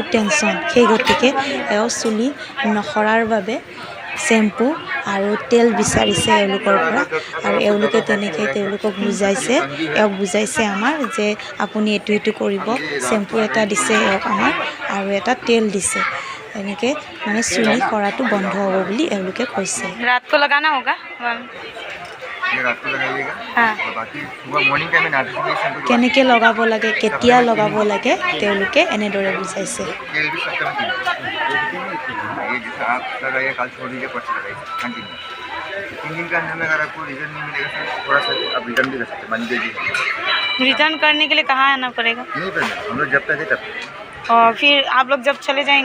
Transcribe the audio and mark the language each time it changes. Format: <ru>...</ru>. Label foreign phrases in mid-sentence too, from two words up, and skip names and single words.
<as>টেনশ্যন সেই গতিকে এওঁৰ চুলি নসৰাৰ বাবে চেম্পু আৰু তেল বিচাৰিছে এওঁলোকৰ পৰা আৰু এওঁলোকে তেনেকৈ তেওঁলোকক বুজাইছে আমাৰ যে আপুনি এইটো কৰিব চেম্পু এটা দিছে এওঁক আমাৰ আৰু এটা তেল দিছে এনেকৈ মানে চুলি সৰাটো বন্ধ হ'ব বুলি এওঁলোকে কৈছে</as> <hi>रात को लगाना होगा</hi> <as>কেনেকৈ লগাব লাগে কেতিয়া লগাব লাগে তেওঁলোকে এনেদৰে বুজাইছে</as> <hi>रिटर्न करने के लिए कहाँ आना पड़ेगा हम लोग जब तक है तब और फिर आप लोग जब चले जाएंगे</hi>